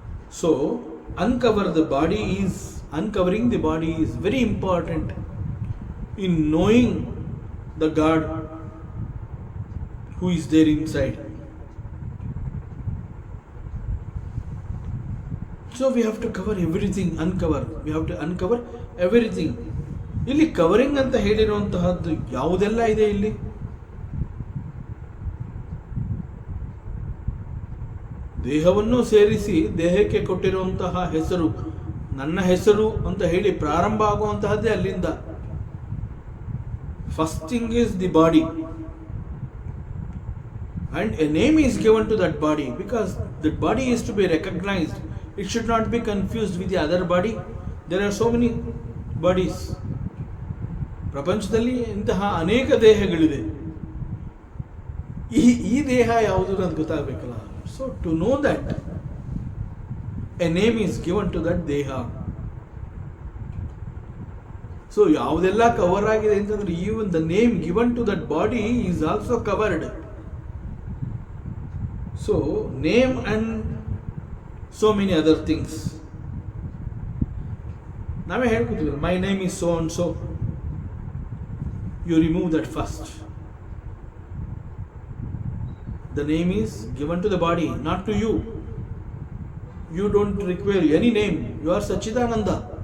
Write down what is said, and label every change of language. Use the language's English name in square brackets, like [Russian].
[English] So uncovering the body is very important in knowing the God who is there inside. So we have to cover everything, we have to uncover everything. [Kannada] ಇಲ್ಲಿ covering ಅಂತ ಹೇಳಿರುವಂತಹದ್ದು ಯಾವುದೆಲ್ಲ ಇದೆ ಇಲ್ಲಿ? ದೇಹವನ್ನು ಸೇರಿಸಿ ದೇಹಕ್ಕೆ ಕೊಟ್ಟಿರುವಂತಹ ಹೆಸರು, ನನ್ನ ಹೆಸರು ಅಂತ ಹೇಳಿ ಪ್ರಾರಂಭ ಆಗುವಂತಹದ್ದೇ ಅಲ್ಲಿಂದ. [English] First thing is the body and a name is given to that body because that body is to be recognized. It should not be confused with the other body. There are so many bodies. [Kannada] ಪ್ರಪಂಚದಲ್ಲಿ ಇಂತಹ ಅನೇಕ ದೇಹಗಳಿದೆ. ಈ ದೇಹ ಯಾವುದು ಅಂತ ಗೊತ್ತಾಗಬೇಕಲ್ಲ. [English] So to know that a name is given to that ದೇಹ. So [Kannada] ಯಾವುದೆಲ್ಲ cover ಆಗಿದೆ ಅಂತಂದ್ರೆ [English] Even the name given to that body is also covered. So name and so many other things. [Kannada] ನಾವೇ ಹೇಳ್ಕೊತೀವಿ, [English] My name is so and so. You remove that first. The name is given to the body, not to you. You don't require any name. You are Sachidananda.